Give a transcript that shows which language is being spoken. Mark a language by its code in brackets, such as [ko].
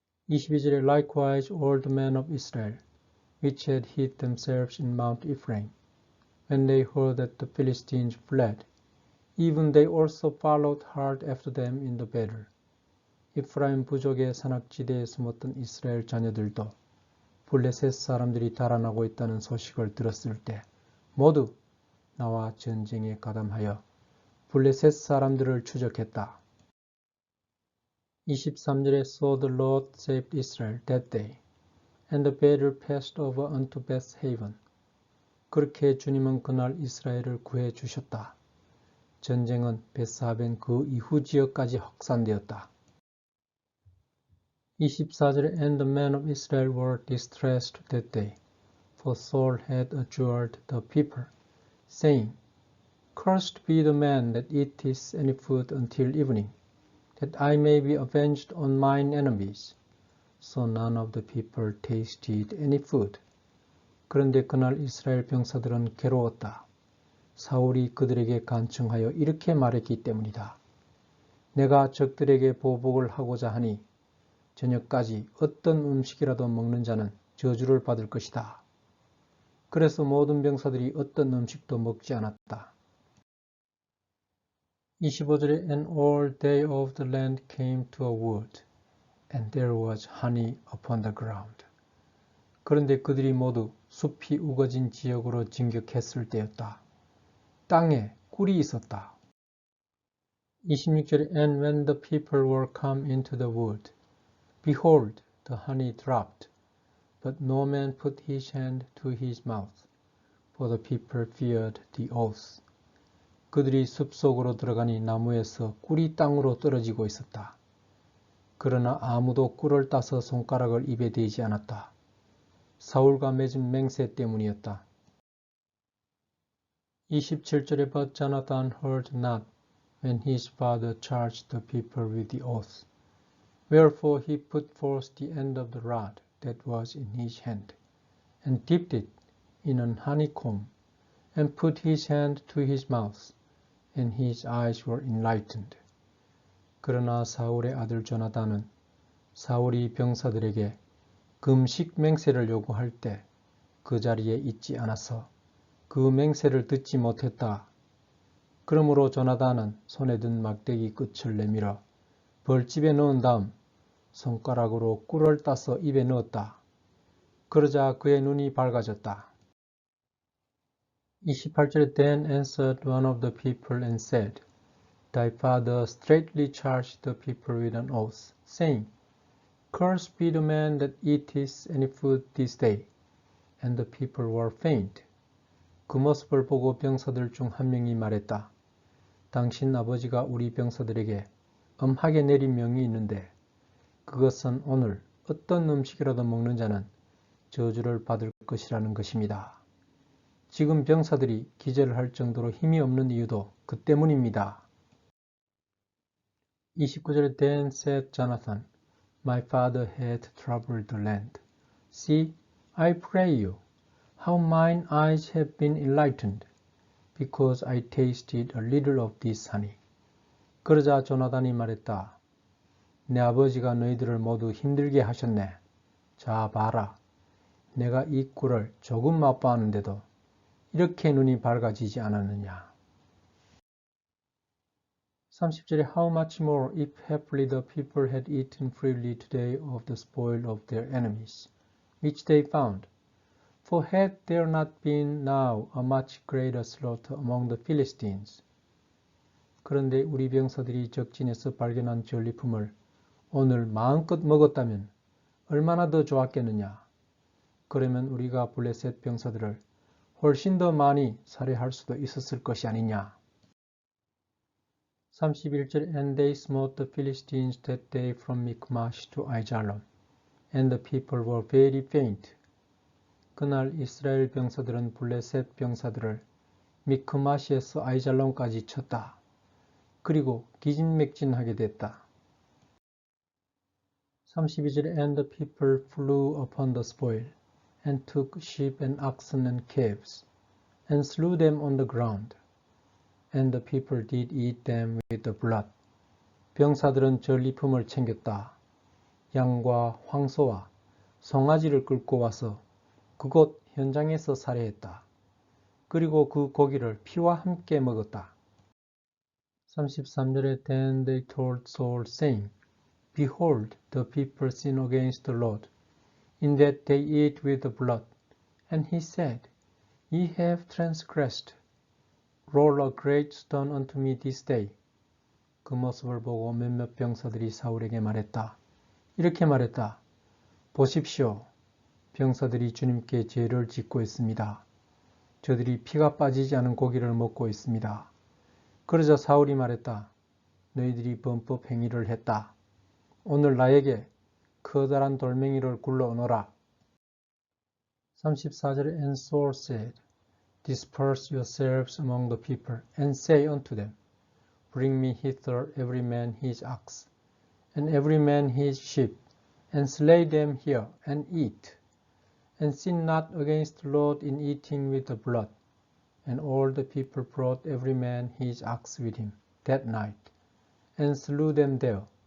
[ko] 22절에 [en] Likewise all the men of Israel, which had hid themselves in Mount Ephraim, when they heard that the Philistines fled, even they also followed hard after them in the battle. [ko] 이프라임 부족의 산악지대에 숨었던 이스라엘 자녀들도 블레셋 사람들이 달아나고 있다는 소식을 들었을 때 모두 나와 전쟁에 가담하여 블레셋 사람들을 추적했다. 23절에 [en] So the Lord saved Israel that day, and the battle passed over unto Beth-haven. [ko] 그렇게 주님은 그날 이스라엘을 구해 주셨다. 전쟁은 베스하벤 그 이후 지역까지 확산되었다. 24절에 [en] And the men of Israel were distressed that day, for Saul had adjured the people, saying, Cursed be the man that eateth any food until evening, that I may be avenged on mine enemies. So none of the people tasted any food. [ko] 그런데 그날 이스라엘 병사들은 괴로웠다. 사울이 그들에게 간청하여 이렇게 말했기 때문이다. 내가 적들에게 보복을 하고자 하니 저녁까지 어떤 음식이라도 먹는 자는 저주를 받을 것이다. 그래서 모든 병사들이 어떤 음식도 먹지 않았다. 25절에 [en] And all they of the land came to a wood, and there was honey upon the ground. [ko] 그런데 그들이 모두 숲이 우거진 지역으로 진격했을 때였다. 땅에 꿀이 있었다. 26절에 [en] And when the people were come into the wood, behold, the honey dropped, but no man put his hand to his mouth, for the people feared the oath. [ko] 그들이 숲속으로 들어가니 나무에서 꿀이 땅으로 떨어지고 있었다. 그러나 아무도 꿀을 따서 손가락을 입에 대지 않았다. 사울과 맺은 맹세 때문이었다. 27절에 [en] But Jonathan heard not when his father charged the people with the oath. Wherefore he put forth the end of the rod that was in his hand, and dipped it in an honeycomb, and put his hand to his mouth, and his eyes were enlightened. [ko] 그러나 사울의 아들 조나단은 사울이 병사들에게 금식 맹세를 요구할 때 그 자리에 있지 않아서 그 맹세를 듣지 못했다. 그러므로 조나단은 손에 든 막대기 끝을 내밀어 벌집에 넣은 다음 손가락으로 꿀을 따서 입에 넣었다. 그러자 그의 눈이 밝아졌다. 28절에 [en] Then answered one of the people and said, Thy father straitly charged the people with an oath, saying, Cursed be the man that eateth any food this day. And the people were faint. [ko] 그 모습을 보고 병사들 중 한 명이 말했다. 당신 아버지가 우리 병사들에게 엄하게 내린 명이 있는데 그것은 오늘 어떤 음식이라도 먹는 자는 저주를 받을 것이라는 것입니다. 지금 병사들이 기절할 정도로 힘이 없는 이유도 그 때문입니다. 29절에 [en] Then said Jonathan, My father hath troubled the land. See, I pray you, how mine eyes have been enlightened, because I tasted a little of this honey. [ko] 그러자 조나단이 말했다. 내 아버지가 너희들을 모두 힘들게 하셨네. 자, 봐라. 내가 이 꿀을 조금 맛보았는데도 이렇게 눈이 밝아지지 않았느냐. 30절에 [en] How much more if haply the people had eaten freely today of the spoil of their enemies, which they found. For had there not been now a much greater slaughter among the Philistines? [ko] 그런데 우리 병사들이 적진에서 발견한 전리품을 오늘 마음껏 먹었다면 얼마나 더 좋았겠느냐. 그러면 우리가 블레셋 병사들을 훨씬 더 많이 살해할 수도 있었을 것이 아니냐. 31절 [en] And they smote the Philistines that day from Michmash to Aijalon, and the people were very faint. [ko] 그날 이스라엘 병사들은 블레셋 병사들을 미크마시에서 아이잘론까지 쳤다. 그리고 기진맥진하게 됐다. 32절에 [en] And the people flew upon the spoil, and took sheep and oxen and calves, and slew them on the ground. And the people did eat them with the blood. [ko] 병사들은 전리품을 챙겼다. 양과 황소와 송아지를 끌고 와서 그곳 현장에서 살해했다. 그리고 그 고기를 피와 함께 먹었다. 33절에 [en] Then they told Saul, saying, Behold, the people sin against the Lord, in that they eat with the blood. And he said, Ye have transgressed. Roll a great stone unto me this day. [ko] 그 모습을 보고 몇몇 병사들이 사울에게 말했다. 이렇게 말했다. 보십시오. 병사들이 주님께 죄를 짓고 있습니다. 저들이 피가 빠지지 않은 고기를 먹고 있습니다. 그러자 사울이 말했다. 너희들이 범법 행위를 했다. 오늘 나에게 커다란 돌멩이를 굴러오너라. 34절에 [en] And Saul said, Disperse yourselves among the people, and say unto them, Bring me hither every man his ox, and every man his sheep, and slay them here, and eat. And sin not against the Lord in eating with the blood. And all the people brought every man his ox with him that night, and slew them there.